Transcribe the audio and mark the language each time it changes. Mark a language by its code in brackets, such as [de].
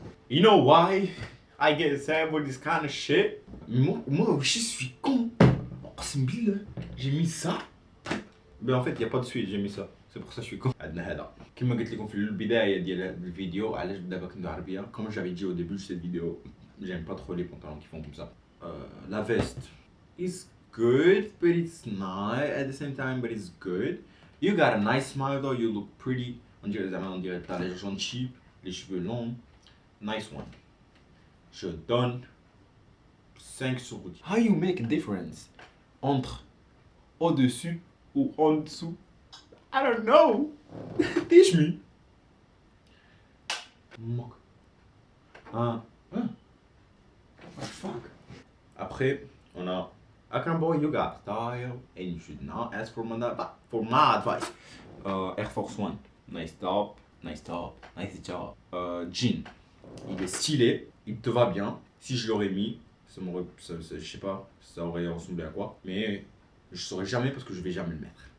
[en] You know why I get sad with this kind of shit? [fr] Moi, je suis con. J'ai mis ça. Mais en fait, il n'y a pas de suite, j'ai mis ça. C'est pour ça que je suis con. [ar] عندنا هذا. كما قلت لكم في البداية ديال الفيديو علاش دابا كندوي عربية. [fr] Comme j'avais dit au début de cette vidéo, j'aime pas trop les pantalons qui font comme ça. la veste [en] is good, but it's not at the same time, but it's good. You got a nice smile though, you look pretty. [fr] On dirait que t'as les jambes cheap, les cheveux longs. [en] Nice one. [fr] Je donne 5 sur 10. [en] How you make a difference [fr] entre au-dessus ou en dessous? [en] I don't know. Teach me. What the fuck? [fr] Après, on a [en] Akambo, you got style, and you should not ask for my advice. Air Force One, nice top, nice job. [fr] Jean, il est stylé, il te va bien. Si je l'aurais mis, je sais pas, ça aurait ressemblé à quoi. Mais je saurais jamais parce que je vais jamais le mettre.